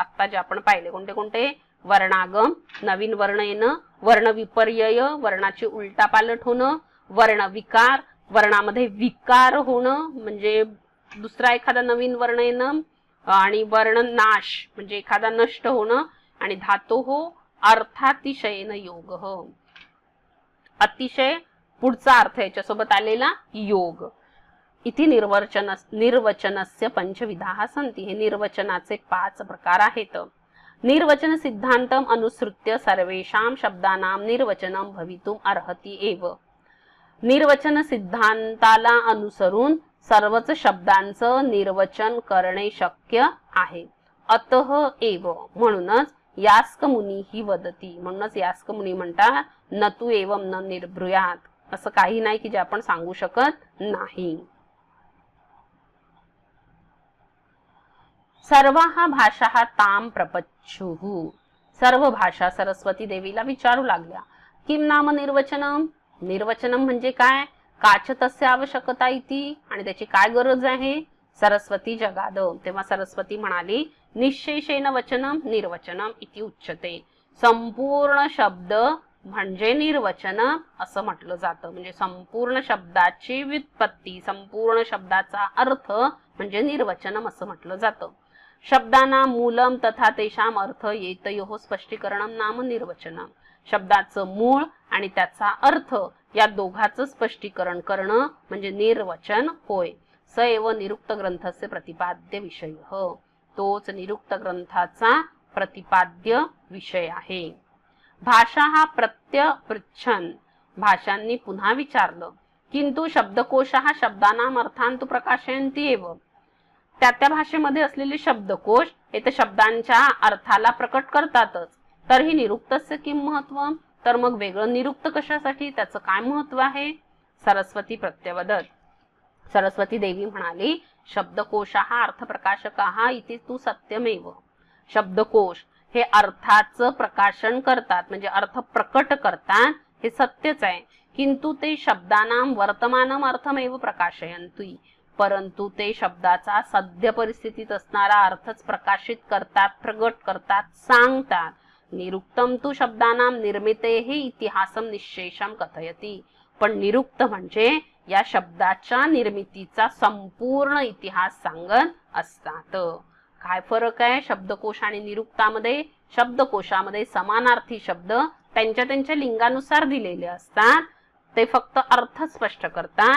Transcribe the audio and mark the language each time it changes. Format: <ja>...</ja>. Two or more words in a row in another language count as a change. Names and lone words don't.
<mr>आता जे आपण पाहिले कोणते कोणते, वर्णागम, नवीन वर्ण येणं, वर्ण विपर्यय, वर्णाची उलटापालट होणं, वर्ण विकार, वर्णामध्ये विकार होणं म्हणजे दुसरा एखादा नवीन वर्ण येणं, आणि वर्ण नाश म्हणजे एखादा नष्ट होणं, आणि</mr> <sa>धातु अर्थातिशयेन योग,</sa> <mr>अतिशय पुढचा अर्थ याच्यासोबत आलेला योग.</mr> <sa>इथे निर्वचनस्य पंचविधाः सन्ति,</sa> <mr>हे निर्वचनाचे 5 प्रकार आहेत.</mr> <sa>निर्वचन सिद्धांतम अनुसृत्य सर्वेषां शब्दानां निर्वचनम भवितुम अर्हति एव.</sa> <mr>निर्वचन सिद्धांताला अनुसरून सर्वच शब्दांचं निर्वचन करणे शक्य आहे.</mr> <sa>अतः एव,</sa> <mr>म्हणूनच यास्क मुनी ही वदती, म्हणूनच यास्क मुनी म्हणतात</mr> <sa>न तु एवं न निर्भ्रूयात,</sa> <mr>असं काही नाही की जे आपण सांगू शकत नाही.</mr> <sa>सर्वाः भाषाः ताम प्रपच्छुः,</sa> <mr>सर्व भाषा सरस्वती देवीला विचारू लागल्या.</mr> <sa>किम नाम निर्वचनम,</sa> <mr>निर्वचनम म्हणजे काय,</mr> <sa>काच तस्य आवश्यकता इति,</sa> <mr>आणि त्याची काय गरज आहे.</mr> <sa>सरस्वती जगाद,</sa> <mr>तेव्हा सरस्वती म्हणाली</mr> <sa>निश्शेषेण वचनम निर्वचनम इति उच्यते.</sa> <mr>संपूर्ण शब्द म्हणजे निर्वचन असं म्हटलं जातं. म्हणजे संपूर्ण शब्दाची व्युत्पत्ती, संपूर्ण शब्दाचा अर्थ म्हणजे निर्वचनम असं म्हटलं जातं.</mr> <sa>शब्दाना मूलम तथा तेषाम अर्थ येतयोः स्पष्टीकरणम नाम निर्वचनम,</sa> <mr>शब्दाचं मूळ आणि त्याचा अर्थ या दोघांचं स्पष्टीकरण करणं म्हणजे निर्वचन होय.</mr> <sa>स एव निरुक्त ग्रंथस्य प्रतिपाद्य विषय,</sa> <mr>तोच निरुक्त ग्रंथाचा प्रतिपाद्य विषय आहे.</mr> <sa>भाषा हा प्रत्यय पृच्छन,</sa> <mr>भाषांनी पुन्हा विचारलं.</mr> <sa>किंतु शब्दकोश हा शब्दानाम अर्थांतु प्रकाशयन्ति एव,</sa> <mr>त्या भाषेमध्ये असलेले शब्दकोश हे तर शब्दांच्या अर्थाला प्रकट करतातच.</mr> <sa>तर ही निरुक्तस्य किम महत्व,</sa> <mr>तर मग वेगळं निरुक्त कशासाठी, त्याचं काय महत्व आहे.</mr> <sa>सरस्वती प्रत्यवदत,</sa> <mr>सरस्वती देवी म्हणाली</mr> <sa>शब्दकोश हा अर्थप्रकाशक हा इति तू सत्यमेव.</sa> <mr>शब्दकोश हे अर्थाचं प्रकाशन करतात म्हणजे अर्थ प्रकट करतात, हे सत्यच आहे.</mr> <sa>किंतु ते शब्दानाम वर्तमानम अर्थमेव प्रकाशयन्ति,</sa> <mr>परंतु ते शब्दाचा सद्य परिस्थितीत असणारा अर्थच प्रकाशित करतात, प्रगट करतात, सांगतात.</mr> <sa>निरुक्तम तु शब्दानाम निर्मितेः इतिहासम निश्शेषम कथयति,</sa> <mr>पण निरुक्त म्हणजे या शब्दाच्या निर्मितीचा संपूर्ण इतिहास सांगत असतात. काय फरक आहे शब्दकोश आणि निरुक्तामध्ये? शब्दकोशामध्ये समानार्थी शब्द त्यांच्या त्यांच्या लिंगानुसार दिलेले असतात, ते फक्त अर्थ स्पष्ट करतात.</mr>